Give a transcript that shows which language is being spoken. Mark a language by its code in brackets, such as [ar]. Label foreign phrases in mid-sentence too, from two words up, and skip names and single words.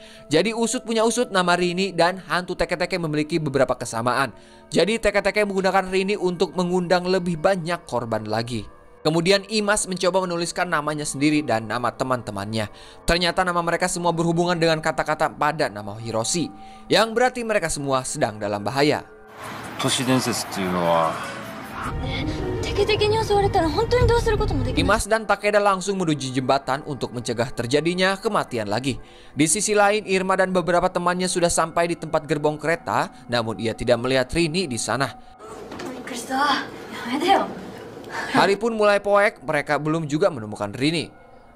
[id] Jadi usut punya usut, nama Rini dan hantu teke-teke memiliki beberapa kesamaan. Jadi teke-teke menggunakan Rini untuk mengundang lebih banyak korban lagi. Kemudian Imas mencoba menuliskan namanya sendiri dan nama teman-temannya. Ternyata nama mereka semua berhubungan dengan kata-kata pada nama Hiroshi, yang berarti mereka semua sedang dalam bahaya. [ja] 都市伝説っていうのは [id] Imas dan Takeda langsung menuju jembatan untuk mencegah terjadinya kematian lagi. Di sisi lain, Irma dan beberapa temannya sudah sampai di tempat gerbong kereta, namun ia tidak melihat Rini di sana. Hari pun mulai poek, mereka belum juga menemukan Rini.